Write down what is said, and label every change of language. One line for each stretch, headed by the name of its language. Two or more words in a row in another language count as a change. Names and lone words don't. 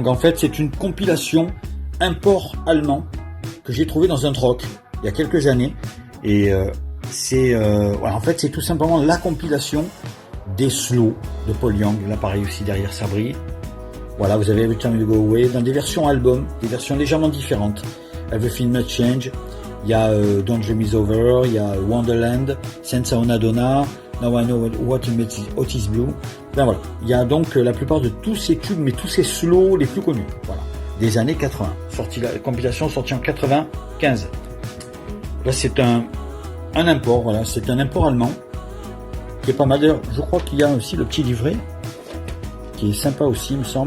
French: En fait, c'est une compilation import allemand que j'ai trouvé dans un troc il y a quelques années. Et voilà, en fait, c'est tout simplement la compilation des slows de Paul Young. Là, pareil aussi, derrière, ça brille. Voilà, vous avez Every Time You Go Away dans des versions album, des versions légèrement différentes. Everything Must Change. Il y a Don't Dream Is Over. Il y a Wonderland. Senza Una Donna. Now I Know What Made Otis Blue. Ben voilà. Il y a donc la plupart de tous ces tubes, mais tous ces slows les plus connus. Voilà. Des années 80. La compilation sortie en 95. Là, c'est un import. Voilà. C'est un import allemand. Qui est pas mal. D'ailleurs, je crois qu'il y a aussi le petit livret. Qui est sympa aussi, il me semble.